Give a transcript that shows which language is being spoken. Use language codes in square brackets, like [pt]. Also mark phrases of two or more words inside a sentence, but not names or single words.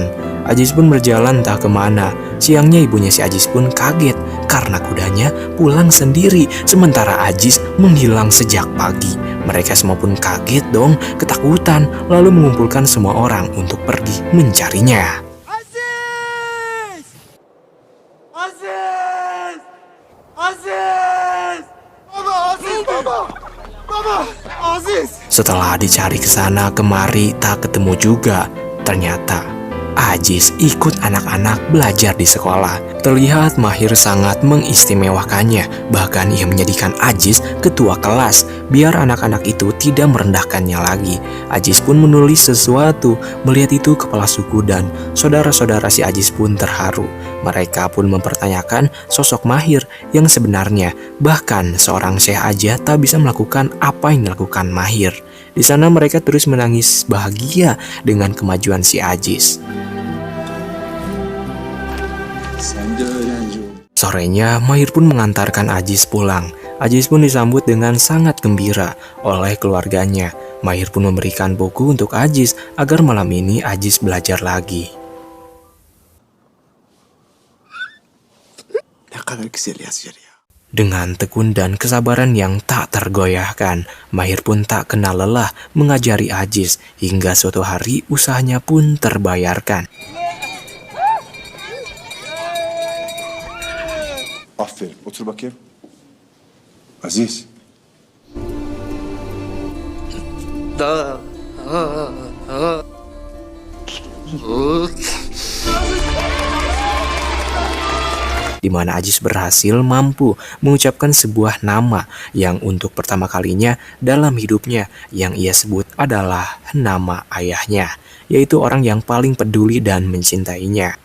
[id] Ajis pun berjalan entah kemana. Siangnya ibunya si Ajis pun kaget karena kudanya pulang sendiri, sementara Ajis menghilang sejak pagi. Mereka semua pun kaget dong, ketakutan, lalu mengumpulkan semua orang untuk pergi mencarinya. [tr] Aziz! Aziz! Aziz! Baba, Aziz, Baba! Baba, Aziz! [id] Setelah dicari ke sana kemari tak ketemu juga. Ternyata Ajis ikut anak-anak belajar di sekolah. Terlihat Mahir sangat mengistimewakannya. Bahkan ia menjadikan Ajis ketua kelas, biar anak-anak itu tidak merendahkannya lagi. Ajis pun menulis sesuatu. Melihat itu kepala suku dan saudara-saudara si Ajis pun terharu. Mereka pun mempertanyakan sosok Mahir yang sebenarnya. Bahkan seorang syekh aja tak bisa melakukan apa yang dilakukan Mahir. Di sana mereka terus menangis bahagia dengan kemajuan si Ajis. [tr] Sen de öğrenci ol. [id] Sorenya, Mahir pun mengantarkan Ajis pulang. Ajis pun disambut dengan sangat gembira oleh keluarganya. Mahir pun memberikan buku untuk Ajis agar malam ini Ajis belajar lagi. [tr] Ne kadar güzel yazıyor ya. [id] Dengan tekun dan kesabaran yang tak tergoyahkan, Mahir pun tak kenal lelah mengajari Ajis hingga suatu hari usahanya pun terbayarkan. [tr] Aferin. Otur bakayım. Aziz. [id] Di mana Ajis berhasil mampu mengucapkan sebuah nama yang untuk pertama kalinya dalam hidupnya yang ia sebut adalah nama ayahnya, yaitu orang yang paling peduli dan mencintainya.